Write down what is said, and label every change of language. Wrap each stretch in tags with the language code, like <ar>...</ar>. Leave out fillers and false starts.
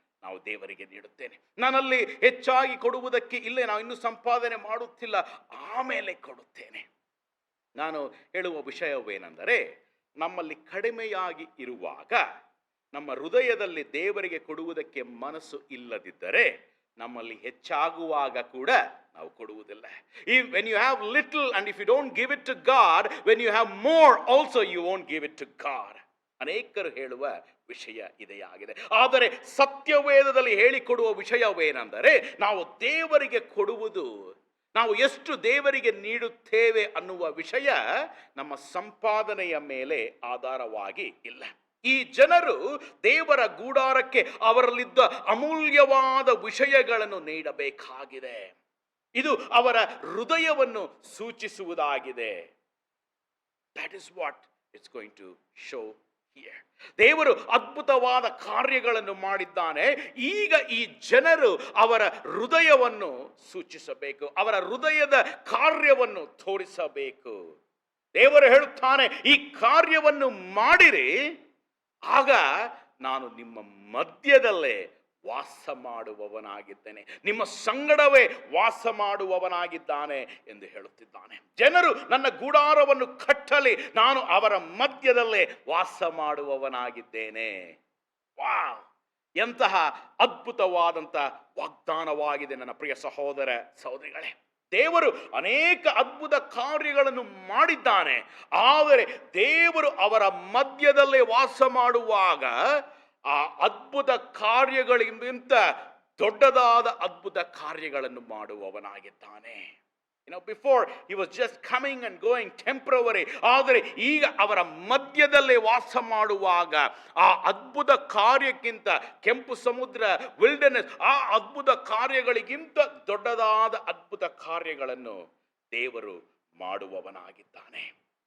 <kn>ನಾವು ದೇವರಿಗೆ ನೀಡುತ್ತೇನೆ. ನಾನಲ್ಲಿ ಹೆಚ್ಚಾಗಿ ಕೊಡುವುದಕ್ಕೆ ಇಲ್ಲೇ, ನಾವು ಇನ್ನೂ ಸಂಪಾದನೆ ಮಾಡುತ್ತಿಲ್ಲ, ಆಮೇಲೆ ಕೊಡುತ್ತೇನೆ. ನಾನು ಹೇಳುವ ವಿಷಯವೇನೆಂದರೆ, ನಮ್ಮಲ್ಲಿ ಕಡಿಮೆಯಾಗಿ ಇರುವಾಗ, ನಮ್ಮ ಹೃದಯದಲ್ಲಿ ದೇವರಿಗೆ ಕೊಡುವುದಕ್ಕೆ ಮನಸ್ಸು ಇಲ್ಲದಿದ್ದರೆ, ನಮ್ಮಲ್ಲಿ ಹೆಚ್ಚಾಗುವಾಗ ಕೂಡ ನಾವು ಕೊಡುವುದಿಲ್ಲ.</kn> <en>When you have little and if you don't give it to God, when you have more also you won't give it to God.</en> <kn>ಅನೇಕರು ಹೇಳುವ ವಿಷಯ ಇದಾಗಿದೆ. ಆದರೆ ಸತ್ಯವೇದದಲ್ಲಿ ಹೇಳಿಕೊಡುವ ವಿಷಯವೇನೆಂದರೆ, ನಾವು ದೇವರಿಗೆ ಕೊಡುವುದು, ನಾವು ಎಷ್ಟು ದೇವರಿಗೆ ನೀಡುತ್ತೇವೆ ಅನ್ನುವ ವಿಷಯ ನಮ್ಮ ಸಂಪಾದನೆಯ ಮೇಲೆ ಆಧಾರವಾಗಿ ಇಲ್ಲ. ಈ ಜನರು ದೇವರ ಗೂಡಾರಕ್ಕೆ ಅವರಲ್ಲಿದ್ದ ಅಮೂಲ್ಯವಾದ ವಿಷಯಗಳನ್ನು ನೀಡಬೇಕಾಗಿದೆ. ಇದು ಅವರ ಹೃದಯವನ್ನು ಸೂಚಿಸುವುದಾಗಿದೆ.</kn> <en>That is what it's going to show here.</en> <kn>ದೇವರು ಅದ್ಭುತವಾದ ಕಾರ್ಯಗಳನ್ನು ಮಾಡಿದ್ದಾನೆ. ಈಗ ಈ ಜನರು ಅವರ ಹೃದಯವನ್ನು ಸೂಚಿಸಬೇಕು, ಅವರ ಹೃದಯದ ಕಾರ್ಯವನ್ನು ತೋರಿಸಬೇಕು. ದೇವರು ಹೇಳುತ್ತಾನೆ, ಈ ಕಾರ್ಯವನ್ನು ಮಾಡಿರಿ, ಆಗ ನಾನು ನಿಮ್ಮ ಮಧ್ಯದಲ್ಲೇ ವಾಸ ಮಾಡುವವನಾಗಿದ್ದೇನೆ, ನಿಮ್ಮ ಸಂಗಡವೇ ವಾಸ ಮಾಡುವವನಾಗಿದ್ದಾನೆ ಎಂದು ಹೇಳುತ್ತಿದ್ದಾನೆ. ಜನರು ನನ್ನ ಗೂಡಾರವನ್ನು ಕಟ್ಟಲಿ, ನಾನು ಅವರ ಮಧ್ಯದಲ್ಲೇ ವಾಸ ಮಾಡುವವನಾಗಿದ್ದೇನೆ. ವಾವ್, ಎಂತಹ ಅದ್ಭುತವಾದಂಥ ವಾಗ್ದಾನವಾಗಿದೆ ನನ್ನ ಪ್ರಿಯ ಸಹೋದರ ಸಹೋದರಿಗಳೇ. ದೇವರು ಅನೇಕ ಅದ್ಭುತ ಕಾರ್ಯಗಳನ್ನು ಮಾಡಿದ್ದಾನೆ. ಆದರೆ ದೇವರು ಅವರ ಮಧ್ಯದಲ್ಲೇ ವಾಸ ಮಾಡುವಾಗ ಆ ಅದ್ಭುತ ಕಾರ್ಯಗಳಿಗಿಂತ ದೊಡ್ಡದಾದ ಅದ್ಭುತ ಕಾರ್ಯಗಳನ್ನು ಮಾಡುವವನಾಗಿದ್ದಾನೆ.</kn> <en>Before he was just coming and going temporary.</en> <kn>ಆದರೆ ಈಗ ಅವರ ಮಧ್ಯದಲ್ಲೇ ವಾಸ ಮಾಡುವಾಗ ಆ ಅದ್ಭುತ ಕಾರ್ಯಕ್ಕಿಂತ, ಕೆಂಪು ಸಮುದ್ರ, ವಿಲ್ಡರ್ನೆಸ್, ಆ ಅದ್ಭುತ ಕಾರ್ಯಗಳಿಗಿಂತ ದೊಡ್ಡದಾದ ಅದ್ಭುತ ಕಾರ್ಯಗಳನ್ನು ದೇವರು ಮಾಡುವವನಾಗಿದ್ದಾನೆ.</kn>